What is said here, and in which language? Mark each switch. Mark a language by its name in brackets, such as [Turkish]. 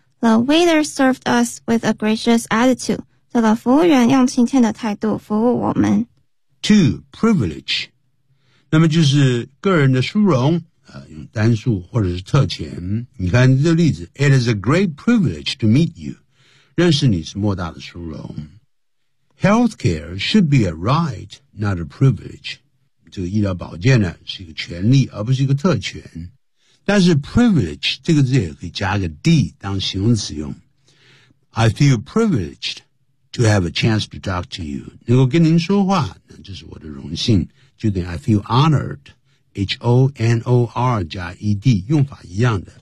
[English] The waiter served us with a gracious attitude. [Chinese] 这个服务员用亲切的态度服务我们。 Two, privilege. 那么就是个人的殊荣。用单数或者是特权。你看这个例子 ， [English] It is a great privilege to meet you. [Chinese] 认识你是莫大的殊荣。 [English] Healthcare should be a right, not a privilege. [Chinese] 这个医疗保健呢是一个权利而不是一个特权。但是 privilege 这个字也可以加个 D 当形容词用。 [English] I feel privileged to have a chance to talk to you. [Chinese] 能够跟您说话那这是我的荣幸。就等于 [English] I feel honored, [Chinese] H-O-N-O-R 加 E-D, 用法一样的。